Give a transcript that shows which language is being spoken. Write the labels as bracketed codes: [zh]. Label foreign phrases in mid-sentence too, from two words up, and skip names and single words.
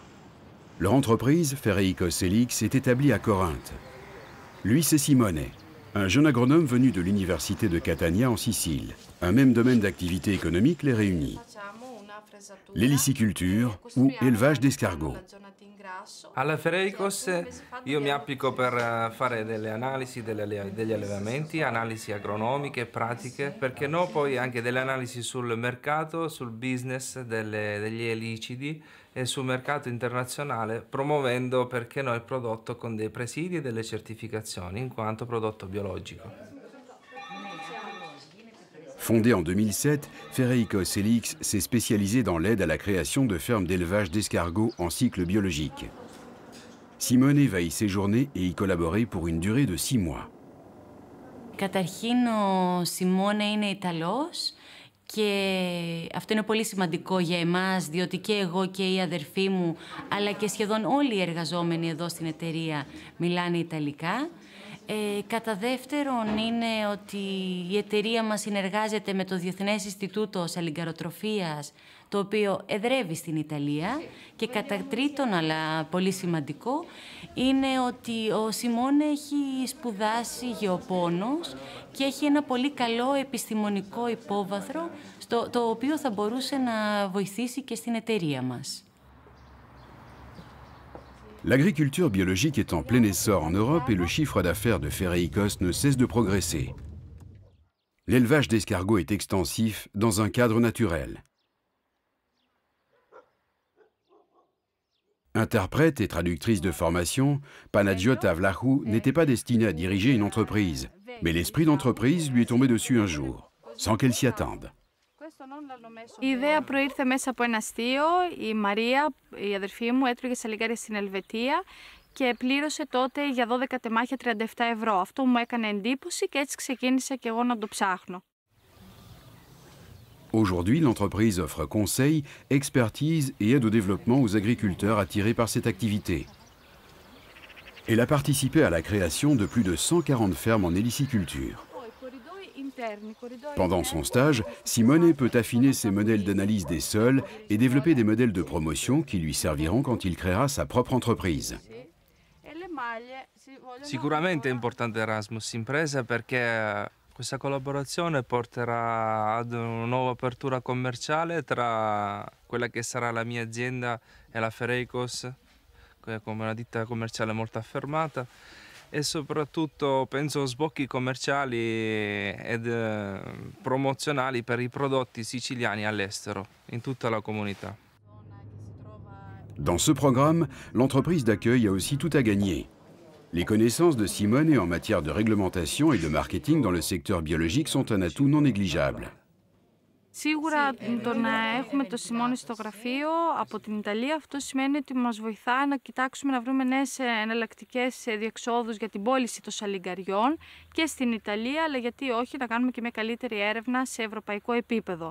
[fr] Leur entreprise, Ferreikos Helix, est établie à Corinthe. Lui, c'est Simone, un jeune agronome venu de l'université de Catania en Sicile. Un même domaine d'activité économique les réunit. L'éliciculture ou élevage d'escargots. [it] Alla Ferreikos io mi applico per fare delle analisi degli allevamenti, analisi agronomiche, pratiche, perché no poi anche delle analisi sul mercato, sul business degli elicidi e sul mercato internazionale, promuovendo perché no il prodotto con dei presidi e delle certificazioni in quanto prodotto biologico. [fr] Fondée en 2007, Ferreikos Helix s'est spécialisée dans l'aide à la création de fermes d'élevage d'escargots en cycle biologique. Simone va y séjourner et y collaborer pour une durée de 6 mois. [el] Καταρχήν, ο Σιμώνε είναι Ιταλός και αυτό είναι πολύ σημαντικό για εμάς, διότι και εγώ και η αδερφή μου, αλλά και σχεδόν όλοι οι εργαζόμενοι εδώ στην εταιρεία μιλάνε Ιταλικά. Κατά δεύτερον είναι ότι η εταιρεία μας συνεργάζεται με το Διεθνές Ινστιτούτο Σαλιγκαροτροφίας, το οποίο εδρεύει στην Ιταλία. Και κατά τρίτον, αλλά πολύ σημαντικό, είναι ότι ο Σιμών έχει σπουδάσει γεωπόνος και έχει ένα πολύ καλό επιστημονικό υπόβαθρο, το οποίο θα μπορούσε να βοηθήσει και στην εταιρεία μας. [fr] L'agriculture biologique est en plein essor en Europe et le chiffre d'affaires de Ferreikos ne cesse de progresser. L'élevage d'escargots est extensif dans un cadre naturel. Interprète et traductrice de formation, Panagiota Vlachou n'était pas destinée à diriger une entreprise, mais l'esprit d'entreprise lui est tombé dessus un jour, sans qu'elle s'y attende. [el] Η ιδέα προήρθε μέσα από ένα αστείο. Η Μαρία, η αδερφή μου, έτρωγε σαλιγκάρια στην Ελβετία και πλήρωσε τότε για 12 τεμάχια 37 ευρώ. Αυτό μου έκανε εντύπωση και έτσι ξεκίνησα και εγώ να το ψάχνω. [fr] Aujourd'hui, l'entreprise offre conseils, expertise et aide au développement aux agriculteurs attirés par cette activité. Elle a participé à la création de plus de 140 fermes en héliciculture. Pendant son stage, Simone peut affiner ses modèles d'analyse des sols et développer des modèles de promotion qui lui serviront quand il créera sa propre entreprise. [it] Sicuramente è importante Erasmus Impresa perché questa collaborazione porterà ad una nuova apertura commerciale tra quella che sarà la mia azienda e la Ferreikos, come una ditta commerciale molto affermata, e soprattutto penso sbocchi commerciali ed promozionali per i prodotti siciliani all'estero, in tutta la comunità. [fr] Dans ce programme, l'entreprise d'accueil a aussi tout à gagner. Les connaissances de Simone en matière de réglementation et de marketing dans le secteur biologique sont un atout non négligeable. [el] Σίγουρα το να έχουμε το Σιμώνη στο γραφείο από την Ιταλία, αυτό σημαίνει ότι μας βοηθά να κοιτάξουμε να βρούμε νέες εναλλακτικές διεξόδους για την πώληση των σαλιγκαριών και στην Ιταλία, αλλά γιατί όχι να κάνουμε και μια καλύτερη έρευνα σε ευρωπαϊκό επίπεδο.